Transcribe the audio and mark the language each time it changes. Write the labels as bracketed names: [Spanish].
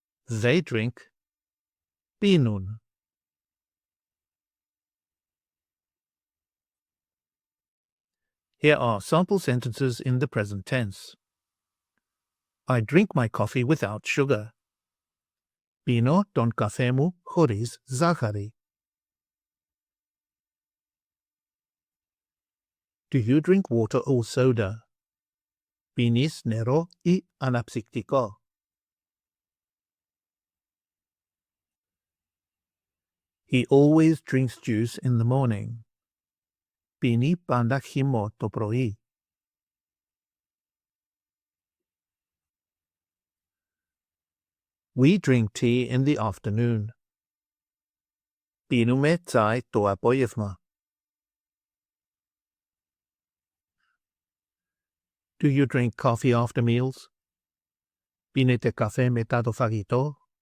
[English] They drink, [Greek] πίνουν. [English] Here are sample sentences in the present tense. I drink my coffee without sugar. [Greek] Πίνω τον καφέ μου χωρίς ζάχαρη. [English] Do you drink water or soda? [Greek] Πίνεις νερό ή αναψυκτικό? [English] He always drinks juice in the morning. [Greek] Πίνει πάντα χυμό το πρωί. [English] We drink tea in the afternoon. [Greek] Πίνουμε τσάι το απόγευμα. [English] Do you drink coffee after meals? [Greek] Πίνετε καφέ μετά το φαγητό?